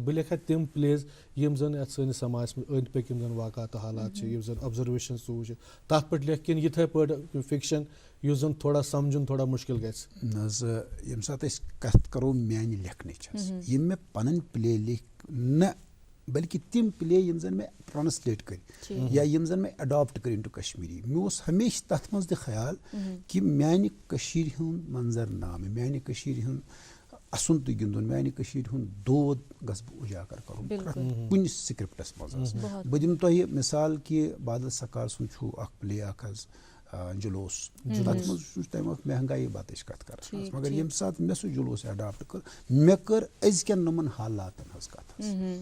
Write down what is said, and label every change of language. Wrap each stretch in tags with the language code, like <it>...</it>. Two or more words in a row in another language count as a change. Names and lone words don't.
<ks>بہٕ لیکھا تِم پلیز یِم زن یتھ سٲنِس سماجس منٛز أنٛدۍ پٔکۍ یِم زن واقعات تہٕ حالات چھِ، یِم زن آبزرویشن ژٕ وٕچھِ، تتھ پٮ۪ٹھ لیکھ کِنہٕ یِتھے پٲٹھۍ فکشن یُس زن تھوڑا سمجُن تھوڑا مُشکل گژھِ؟ نہ حظ ییٚمہِ ساتہٕ أسۍ کتھ کرو میانہِ لیکھنٕچ حظ، یِم مےٚ پنٕنۍ پلے لیکھ نہ بلکہ تم پلے یم زن میں ٹرانسلیٹ کر یا یم زن میں اڈاپٹ کر انٹو کشمیری. مےٚ اوس ہمیشہ تتھ منٛز تہِ خیال کہ میانہِ کٔشیٖرِ ہُنٛد منظر نامہٕ، میانہِ کٔشیٖرِ ہُنٛد اَسُن تہٕ گِنٛدُن، میانہِ کٔشیٖرِ ہُنٛد دود گژھٕ بہٕ اُجاگر کرُن پرٛٮ۪تھ کُنہِ سکرپٹس منٛز. بہٕ دِمہٕ تۄہہِ مثال کہ بادل سکار سُنٛد چھُ اکھ پلے اکھ حظ جلوس، تتھ منٛز چھُ تمہِ وقتہٕ مہنگائی باتٕچ کتھ کران، مگر ییٚمہِ ساتہٕ مےٚ سُہ جلوس اڈاپٹ کٔر مےٚ کٔر أزکٮ۪ن نۄمن حالاتن ہٕنٛز کتھ حظ.</ks>